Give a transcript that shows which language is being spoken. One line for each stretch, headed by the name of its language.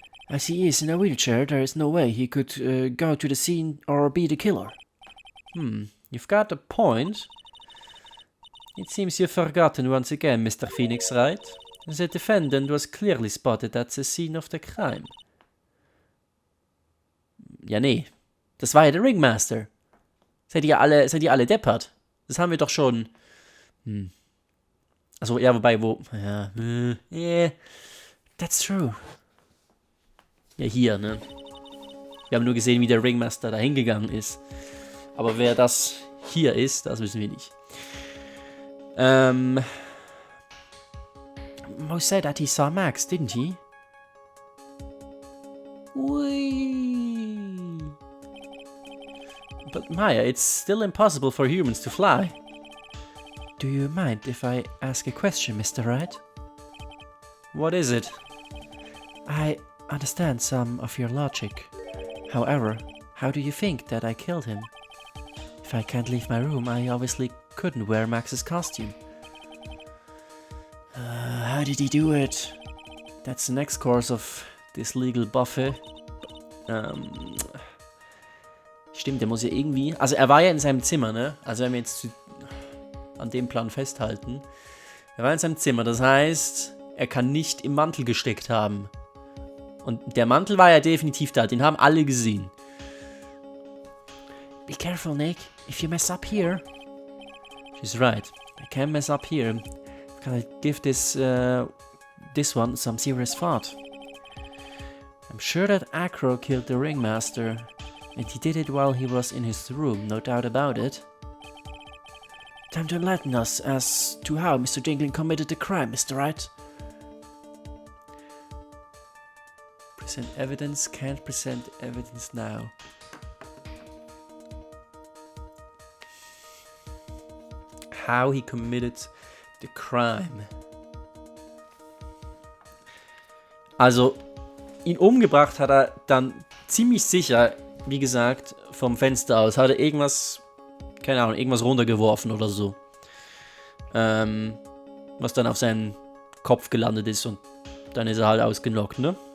English: As he is in a wheelchair, there is no way he could go to the scene or be the killer. You've got a point. It seems you've forgotten once again, Mr. Phoenix Wright. The defendant was clearly spotted at the scene of the crime.
German: Ja, nee. Das war ja der Ringmaster. Seid ihr alle deppert? Das haben wir doch schon. Also, ja, wobei, ja,
English: yeah, that's true.
German: Ja, hier, ne? Wir haben nur gesehen, wie der Ringmaster da hingegangen ist. Aber wer das hier ist, das wissen wir nicht.
English: Mo said that he saw Max, didn't he? Whee. But Maya, it's still impossible for humans to fly. Do you mind if I ask a question, Mr. Wright? What is it? I understand some of your logic. However, how do you think that I killed him? If I can't leave my room, I obviously couldn't wear Max's costume. How did he do it? That's the next course of this legal buffet.
German: Stimmt, der muss ja irgendwie... Also er war ja in seinem Zimmer, ne? Also wenn wir jetzt an dem Plan festhalten. Er war in seinem Zimmer, das heißt, er kann nicht im Mantel gesteckt haben. Und der Mantel war ja definitiv da, den haben alle gesehen.
English: Be careful, Nick. If you mess up here... She's right. I can't mess up here. Can I give this one some serious thought? I'm sure that Acro killed the ringmaster, and he did it while he was in his room, no doubt about it. Time to enlighten us as to how Mr. Jingling committed the crime, Mr. Wright. Present evidence, can't present evidence now. How he committed the crime.
German: Also, ihn umgebracht hat er dann ziemlich sicher, wie gesagt, vom Fenster aus. Hat er irgendwas, keine Ahnung, irgendwas runtergeworfen oder so. Was dann auf seinen Kopf gelandet ist und dann ist er halt ausgenockt, ne?